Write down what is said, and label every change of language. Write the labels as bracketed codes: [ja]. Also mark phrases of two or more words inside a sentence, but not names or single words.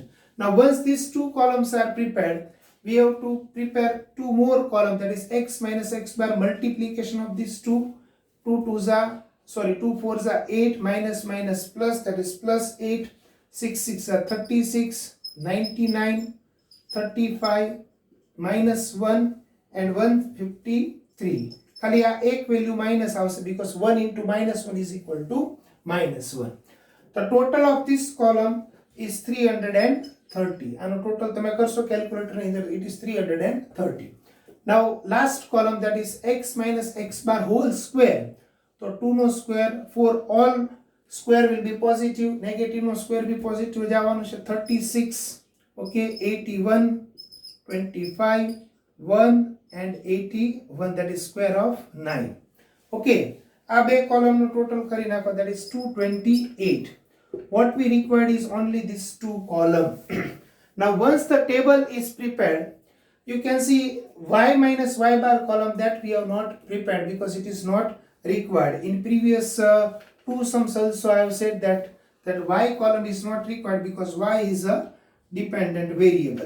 [en] Now once these two columns are prepared, we have to prepare two more columns, that is x minus x bar, multiplication of these two. 2 4s are 8, minus minus plus, that is plus 8. 6 6 are 36, 99, 35, minus 1, and 153. [gu] ખાલી આ એક વેલ્યુ માઇનસ આવશે, [en] because 1 into minus 1 is equal to minus 1. The total of this column is 330. [gu] આનો ટોટલ તમે કરશો કેલ્ક્યુલેટર ની અંદર, [en] it is 330. Now last column, that is x minus x bar whole square. So 2 no square, for all square will be positive, negative no square be positive [gu] જવાનું છે. [en] 36, okay, 81, 25, 1 and 81, that is square of 9. [gu] Okay, આ બે column નો total કરી નાખો, [en] that is 228. What we required is only this 2 column. Now once the table is prepared, you can see y minus y bar column that we have not prepared because it is not required. In previous 2 sums also I have said that y column is not required because y is a dependent variable.